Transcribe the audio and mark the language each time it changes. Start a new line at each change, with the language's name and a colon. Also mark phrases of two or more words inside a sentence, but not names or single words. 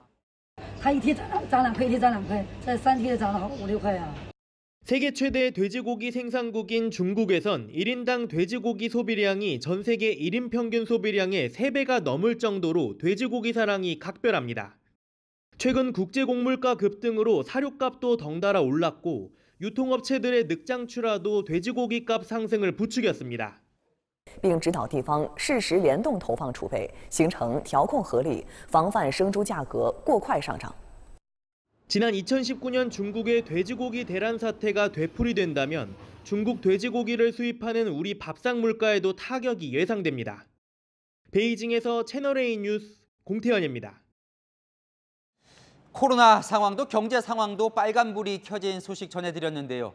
Korean: 세계 최대 돼지고기 생산국인 중국에선 1인당 돼지고기 소비량이 전 세계 1인 평균 소비량의 3배가 넘을 정도로 돼지고기 사랑이 각별합니다. 최근 국제곡물가 급등으로 사료값도 덩달아 올랐고 유통업체들의 늑장출하도 돼지고기 값 상승을 부추겼습니다.
Chinese: 并指导地方适时联动投放储备，形成调控合力，防范生猪价格过快上涨。
Korean: 지난 2019년 중국의 돼지고기 대란 사태가 되풀이된다면 중국 돼지고기를 수입하는 우리 밥상 물가에도 타격이 예상됩니다. 베이징에서 채널A 뉴스 공태현입니다. 코로나 상황도 경제 상황도 빨간불이 켜진 소식 전해드렸는데요.